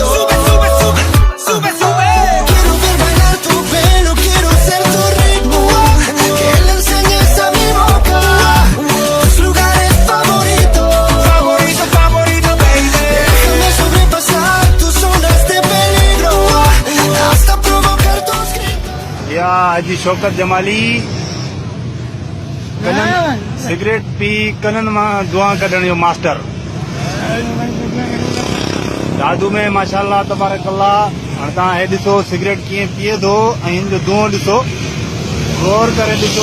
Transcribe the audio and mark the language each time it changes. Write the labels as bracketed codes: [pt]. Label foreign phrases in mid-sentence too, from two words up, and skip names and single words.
[es] Sube, sube, sube, sube, sube. Quiero ver bailar tu pelo, quiero ser tu ritmo. Que le enseñes a mi boca tus lugares favoritos. Favorito, favorito, baby. Déjame sobrepasar tus zonas de peligro hasta provocar tus gritos. [sd] या हाजी शौकत जमाली कनन सिगरेट पी कनन मां दुआ कढण जो मास्टर जादू में [ar] ما شاء الله تبارك الله. [sd] हाणे तव्हां हे ॾिसो सिगरेट कीअं पीए थो ऐं हिन जो धुओं ॾिसो, गौर करे ॾिसो।